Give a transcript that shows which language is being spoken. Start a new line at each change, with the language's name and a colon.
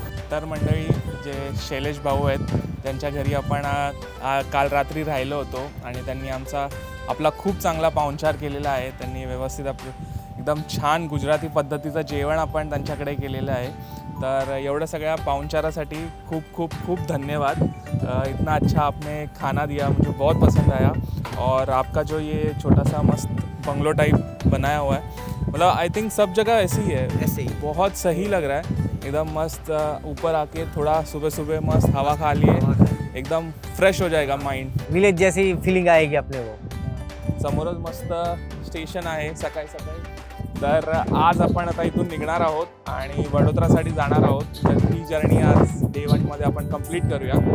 Marathi: तर मंडळी, जे शैलेश भाऊ आहेत त्यांच्या घरी आपण काल रात्री राहिलो होतो आणि त्यांनी आपला खूप चांगला पाहुणचार केलेला आहे। त्यांनी व्यवस्थित एकदम छान गुजराती पद्धतीचं जेवण आपण त्यांच्याकडे केलेलं आहे। तर एवढ्या सगळ्या पाहुणचारासाठी खूप खूप खूप धन्यवाद।
Hindi: इतना अच्छा आपने खाना दिया, मुझे बहुत पसंद आया। और आपका जो ये छोटा सा मस्त बंगलो टाइप बनाया हुआ है, मतलब आई थिंक सब जगह ऐसे ही है, ऐसे ही बहुत सही लग रहा है। एकदम मस्त ऊपर आके थोड़ा सुबह सुबह मस्त हवा खा लिए, एकदम फ्रेश हो जाएगा माइंड, विलेज जैसी फीलिंग आएगी अपने को।
Marathi: समोरच मस्त स्टेशन आहे सकाळी सकाळी। तर आज आपण आता इथून निघणार आहोत आणि वडोदरासाठी जाणार आहोत। तर ही जर्नी आज डे 1 मध्ये आपण कंप्लीट करूया।